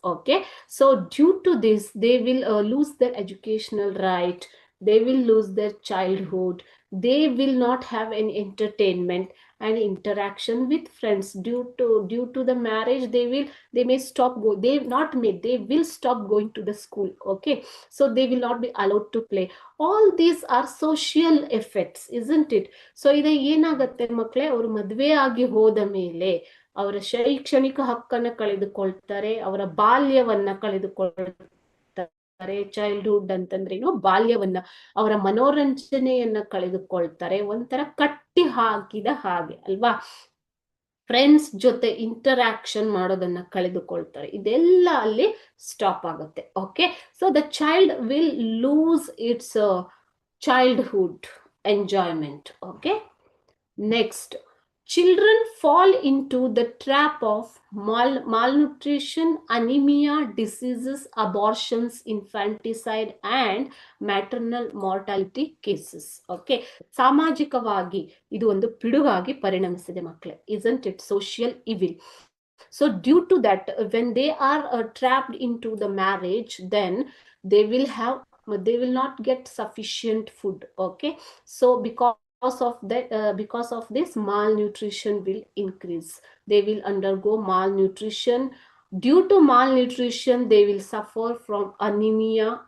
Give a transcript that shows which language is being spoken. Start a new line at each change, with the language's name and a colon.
English: Okay, so due to this, they will lose their educational right, they will lose their childhood, they will not have any entertainment and interaction with friends. Due to the marriage, they may stop they will stop going to the school. Okay, so they will not be allowed to play. All these are social effects, isn't it?
Kannada: So ಇದು ಏನಾಗುತ್ತೆ ಮಕ್ಕಳೇ, ಅವರು ಮದುವೆ ಆಗಿ ಹೋದ ಮೇಲೆ ಅವರ ಶೈಕ್ಷಣಿಕ ಹಕ್ಕನ್ನು ಕಳೆದುಕೊಳ್ತಾರೆ, ಅವರ ಬಾಲ್ಯವನ್ನ ಕಳೆದುಕೊಳ್ತಾರೆ. ಚೈಲ್ಡ್ಹುಡ್ ಅಂತಂದ್ರೇನು, ಬಾಲ್ಯವನ್ನ, ಅವರ ಮನೋರಂಜನೆಯನ್ನ ಕಳೆದುಕೊಳ್ತಾರೆ. ಒಂಥರ ಕಟ್ಟಿ ಹಾಕಿದ ಹಾಗೆ ಅಲ್ವಾ. ಫ್ರೆಂಡ್ಸ್ ಜೊತೆ ಇಂಟರಾಕ್ಷನ್ ಮಾಡೋದನ್ನ ಕಳೆದುಕೊಳ್ತಾರೆ. ಇದೆಲ್ಲ ಅಲ್ಲಿ ಸ್ಟಾಪ್ ಆಗುತ್ತೆ.
English: Okay, so the child will lose its childhood enjoyment. Okay, next, children fall into the trap of malnutrition, anemia, diseases, abortions, infanticide and maternal mortality cases.
Kannada: Okay, ಸಾಮಾಜಿಕವಾಗಿ ಇದು ಒಂದು ಪಿಡುಗಾಗಿ ಪರಿಣಮಿಸಿದೆ ಮಕ್ಕಳೇ, isn't it?
English: Social evil. So due to that, when they are trapped into the marriage, then they will not get sufficient food. Okay, so because of this, malnutrition will increase. They will undergo malnutrition. Due to malnutrition, they will suffer from anemia.